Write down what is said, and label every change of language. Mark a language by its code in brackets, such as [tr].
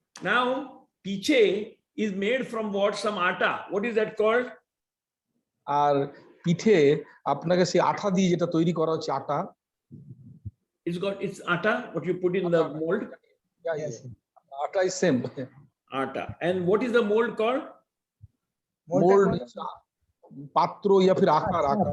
[en] Now, piche is made from what? Some atta. What is that called? [bn] আর পিঠে আপনাকে সেই আঠা দিয়ে যেটা তৈরি করা হচ্ছে আটা। [en] It's atta, what you put in the mold. Yes. Atta is same. Atta. And what is the mold called? [bn] Mold পাত্র [hi] या फिर [bn] আকার।